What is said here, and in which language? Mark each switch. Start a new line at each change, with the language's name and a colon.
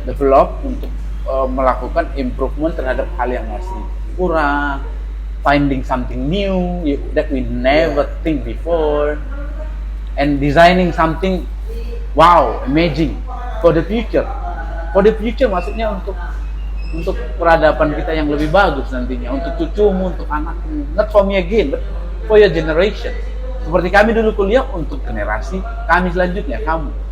English: Develop
Indonesian: untuk melakukan improvement terhadap hal yang masih kurang,
English: finding something new that we never think before, and designing something wow, amazing for the future. For the future
Indonesian: maksudnya untuk peradaban kita yang lebih bagus nantinya, untuk cucumu, untuk anakmu.
English: Not for me again, but for your generation.
Indonesian: Seperti kami dulu kuliah untuk generasi kami selanjutnya, kamu.